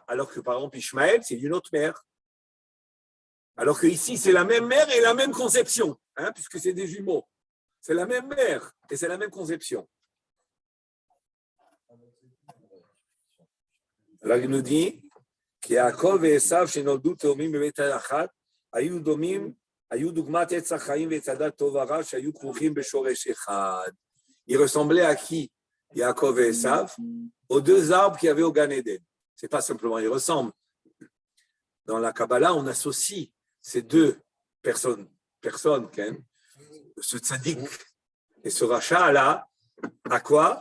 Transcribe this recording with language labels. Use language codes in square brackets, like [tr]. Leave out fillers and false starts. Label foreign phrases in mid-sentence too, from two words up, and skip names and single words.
[fr] Alors que, par exemple, Ishmaël, c'est d'une autre mère. Alors qu'ici, c'est la même mère et la même conception, puisque c'est des jumeaux. C'est la même mère et c'est la même conception. Alors, il nous dit Yaakov et Esav, [he] שנולדו תאומים בבטן אחת, היו דומים, היו דוגמת עץ החיים ועץ הדת טוב ורע שהיו כרוכים בשורש אחד. [fr] Ils ressemblaient à qui? Yaakov et Esav, aux deux arbres qu'il y avait au Gan Eden. C'est pas simplement ils ressemblent. Dans la Kabbalah, on associe ces deux personnes, ce tzaddik et ce rachat là, à quoi?